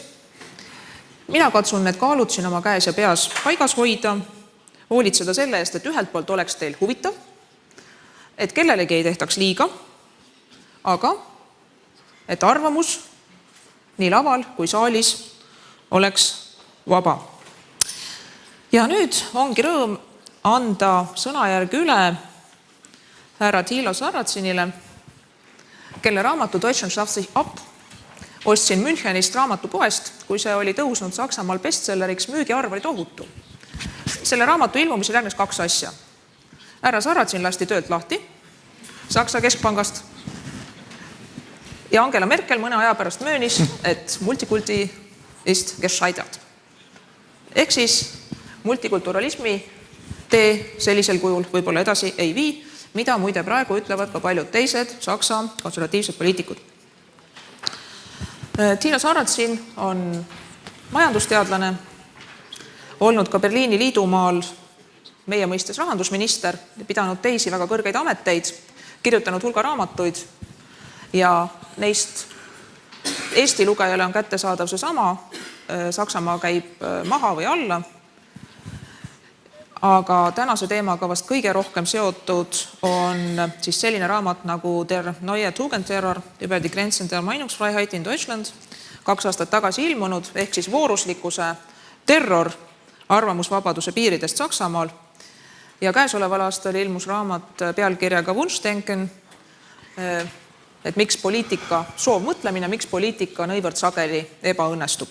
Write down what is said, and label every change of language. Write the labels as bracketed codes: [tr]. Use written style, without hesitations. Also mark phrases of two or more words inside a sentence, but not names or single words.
[et] Mina katsun need kaalud siin oma käes ja peas paigas hoida, hoolitseda selle eest, et ühelt poolt oleks teil huvitav, et kellelegi ei tehtaks liiga, aga et arvamus nii laval kui saalis oleks vaba. Ja nüüd ongi rõõm anda sõnajärg üle härra Thilo Sarratsinile, kelle raamatu Deutschland schafft sich ab ostsin Münchenist raamatupoest, kui see oli tõusnud Saksamaal bestselleriks, müügiarv oli tohutu. Selle raamatu ilmumisel järgnes 2 asja. Härra Sarratsin lasti töölt lahti Saksa keskpangast ja Angela Merkel mõne aja pärast möönis, et [de] multikulti ist gescheitert. [et] Ehk siis multikulturalismi tee sellisel kujul võib-olla edasi ei vii, mida muide praegu ütlevad ka paljud teised Saksa konservatiivsed poliitikud. Thilo Sarratsin on majandusteadlane, olnud ka Berliini liidumaal meie mõistes rahandusminister, pidanud teisi väga kõrgeid ameteid, kirjutanud hulga raamatuid ja neist Eesti lugejale on kättesaadav see sama, Saksamaa käib maha või alla, aga tänase teemaga vast kõige rohkem seotud on siis selline raamat nagu Der neue Tugendterror über die Grenzen der Meinungsfreiheit in Deutschland, 2 aastat tagasi ilmunud, ehk siis vooruslikkuse terror arvamusvabaduse piiridest Saksamaal. Ja käesoleval aastal ilmus raamat pealkirjaga Wunschdenken, et miks poliitika, soovmõtlemine, miks poliitika nõivõrd sageli ebaõnnestub.